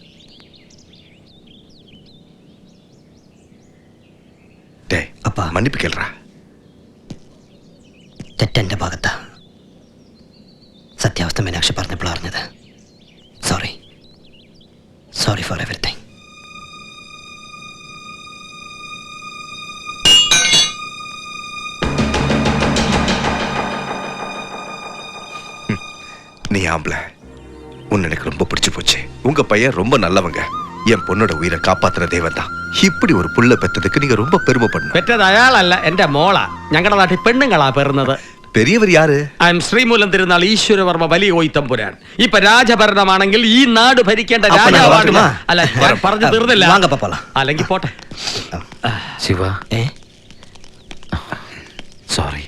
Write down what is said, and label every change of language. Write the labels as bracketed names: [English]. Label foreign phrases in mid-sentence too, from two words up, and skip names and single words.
[Tamil] டேய் அப்பா, மன்னிப்பு கேள்றா. [Malayalam] തെറ്റെന്റെ ഭാഗത്താ. സത്യാവസ്ഥ മീനാക്ഷി പറഞ്ഞപ്പോൾ അറിഞ്ഞത്. [English] Sorry, sorry for everything. [Tamil] நீ ஆம்பளை, உன்னை எனக்கு ரொம்ப பிடிச்சு போச்சு. உங்க பையன் ரொம்ப நல்லவங்க. என் பொண்ணோட உயிரை காப்பாத்துற தேவன் தான். இப்படி ஒரு புள்ள பெற்றதுக்கு நீங்க ரொம்ப பெருமைப்படணும். [Malayalam] പെറ്റത് അയാളല്ല, എന്റെ മോളാ. ഞങ്ങളുടെ നാട്ടിൽ പെണ്ണുങ്ങളാ പെറുന്നത്. [Tamil] பெரியவர் யாரு? [English] I am [Malayalam] ശ്രീമൂലം തിരുനാൾ ഈശ്വരവർമ്മ വലിയ കോയിത്തമ്പുരാൻ. ഇപ്പൊ രാജഭരണമാണെങ്കിൽ ഈ നാട് ഭരിക്കേണ്ട രാജാവാണ്. അല്ല, ഞാൻ പറഞ്ഞു തീർന്നില്ല. അല്ലെങ്കിൽ പോട്ടെ. ശിവ, സോറി.